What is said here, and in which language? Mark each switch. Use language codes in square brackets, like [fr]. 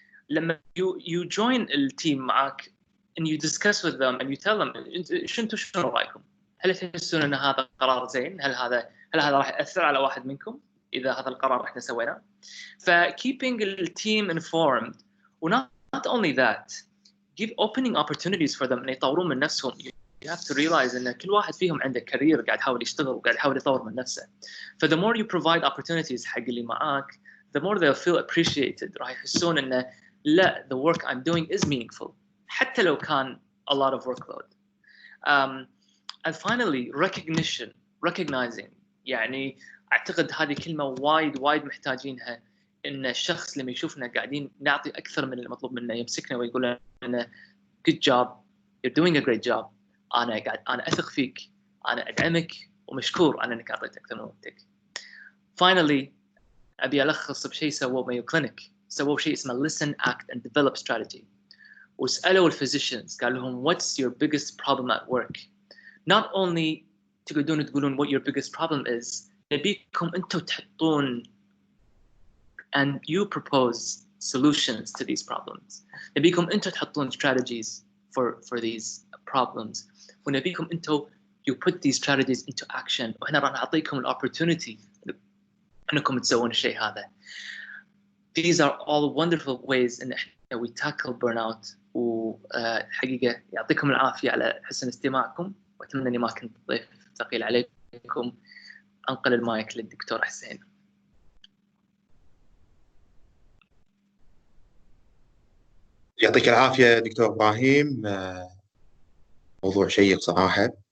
[ar] لما [en] you join [ar] التيم معك [en] and you discuss with them and you tell them [ar] شنو رأيكم؟ هل تحسون أن هذا قرار زين؟ هل هذا راح يأثر على واحد منكم إذا هذا القرار احنا سويناه؟ [en] keeping the team informed. Not only that, give opening opportunities for them [ar] أن يطورون من نفسهم. [en] You have to realize [ar] أن كل واحد فيهم عنده كارير قاعد يحاول يشتغل وقاعد يحاول يطور من نفسه. [en] The more you provide opportunities [ar] حق اللي معاك, [en] the more they'll feel appreciated. [ar] راح يحسون أن لا, [en] the work I'm doing is meaningful [ar] حتى لو كان [en] a lot of workload. And finally, recognizing. [ar] يعني أعتقد هذه كلمة وايد محتاجينها، إن الشخص لما يشوفنا قاعدين نعطي أكثر من المطلوب منا يمسكنا ويقول لنا [en] good job, you're doing a great job. [ar] أنا أثق فيك، أنا أدعمك ومشكور على أنك أعطيت أكثر من وقتك. [en] Finally, [ar] أبي ألخص بشيء سووه مايو كلينيك. سووا شيء اسمه [en] listen, act and develop strategy. [ar] وسألوا الفيزيشنز قال لهم [en] what's your biggest problem at work. Not only [ar] تقولون [en] what your biggest problem is, [ar] نبيكم أنتوا تحطون [en] and you propose solutions to these problems. [ar] نبيكم أنتوا تحطون [en] strategies for these problems. [ar] ونبيكم أنتوا [en] you put these strategies into action. [ar] وإحنا راح نعطيكم opportunity أنكم تسوون الشيء هذا. [en] These are all wonderful ways in which we tackle burnout. [ar] وحقيقة يعطيكم العافية على حسن استماعكم، وأتمنى أني ما كنت ضيف ثقيل عليكم. أنقل المايك للدكتور حسين. يعطيك العافية دكتور إبراهيم، موضوع شيق صراحة.